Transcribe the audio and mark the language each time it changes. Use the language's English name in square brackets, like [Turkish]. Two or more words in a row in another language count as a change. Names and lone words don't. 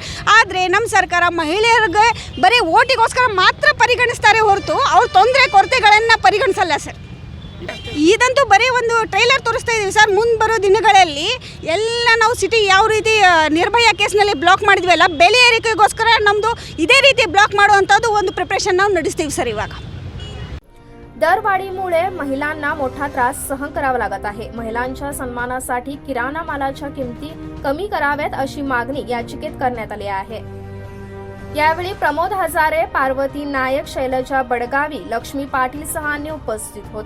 [Kannada] ಆದರೆ ನಮ್ಮ ಸರ್ಕಾರ ಮಹಿಳೆಯರಿಗೆ ಬರೀ ಓಟಿಗೋಸ್ಕರ ಮಾತ್ರ ಪರಿಗಣಿಸ್ತಾರೆ ಹೊರತು ಅವ್ರ ತೊಂದರೆ ಕೊರತೆಗಳನ್ನು ಪರಿಗಣಿಸಲ್ಲ ಸರ್। ಇದಂತೂ ಬರೀ ಒಂದು ಟ್ರೈಲರ್ ತೋರಿಸ್ತಾ ಇದ್ದೀವಿ ಸರ್। ಮುಂದೆ ಬರೋ ದಿನಗಳಲ್ಲಿ ಎಲ್ಲ ನಾವು ಸಿಟಿ ಯಾವ ರೀತಿ ನಿರ್ಭಯ ಕೇಸ್ನಲ್ಲಿ ಬ್ಲಾಕ್ ಮಾಡಿದ್ವಲ್ಲ, ಬೆಲೆ ಏರಿಕೆಗೋಸ್ಕರ ನಮ್ಮದು ಇದೇ ರೀತಿ ಬ್ಲಾಕ್ ಮಾಡುವಂಥದ್ದು ಒಂದು ಪ್ರಿಪ್ರೇಷನ್ ನಾವು ನಡೆಸ್ತೀವಿ ಸರ್ ಇವಾಗ। [Marathi] दरवाढीमुळे महिलांना मोठा त्रास सहन करावा लागत आहे. महिलांच्या सन्मानासाठी किराणा मालाच्या किमती कमी कराव्यात अशी मागणी याचिकेत करण्यात आली आहे. यावेळी प्रमोद हजारे, पार्वती नायक, शैलजा बडगावी, लक्ष्मी पाटील सहानी उपस्थित होते.